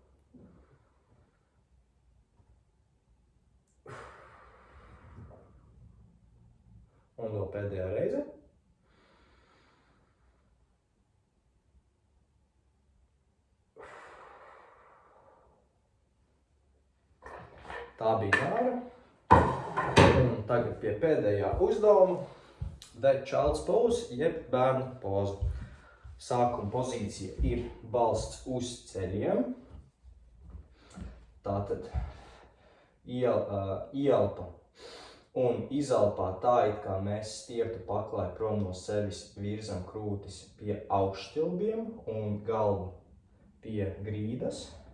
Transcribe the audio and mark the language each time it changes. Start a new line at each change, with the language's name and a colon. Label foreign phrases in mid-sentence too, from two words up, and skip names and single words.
Latvian: Un vēl pēdējā reize. Tā bija nāra. Un tagad pie pēdējā uzdevuma.
English: The child's pose,
Latvian: jeb bērnu poza. Sākuma pozīcija ir balsts uz ceļiem. Tātad ielpa un izelpā tā, it kā mēs stieptu paklāju prom no sevis, virzam krūtis pie augšstilbiem un galvu pie grīdas.